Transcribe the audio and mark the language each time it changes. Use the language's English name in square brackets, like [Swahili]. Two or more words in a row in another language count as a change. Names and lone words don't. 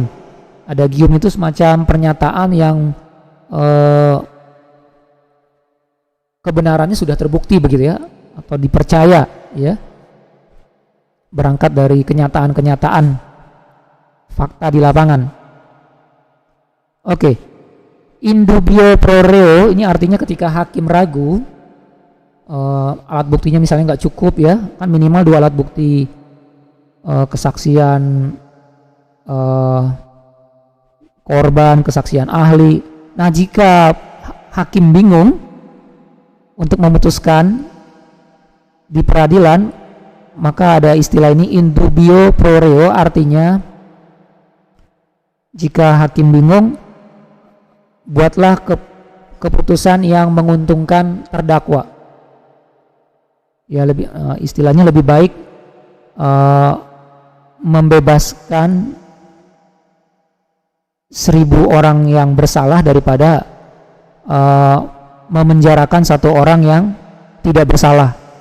[Indonesian] Adagium itu semacam pernyataan yang kebenarannya sudah terbukti begitu ya, atau dipercaya ya, berangkat dari kenyataan-kenyataan fakta di lapangan. Oke, [Latin] in dubio pro reo [Indonesian] ini artinya ketika hakim ragu, alat buktinya misalnya nggak cukup ya, kan minimal 2 alat bukti, kesaksian korban, kesaksian ahli. Nah, jika hakim bingung untuk memutuskan di peradilan, maka ada istilah ini [Latin] in dubio pro reo, [Indonesian] artinya jika hakim bingung, buatlah keputusan yang menguntungkan terdakwa. Ya, lebih istilahnya lebih baik membebaskan 1000 orang yang bersalah daripada memenjarakan 1 orang yang tidak bersalah.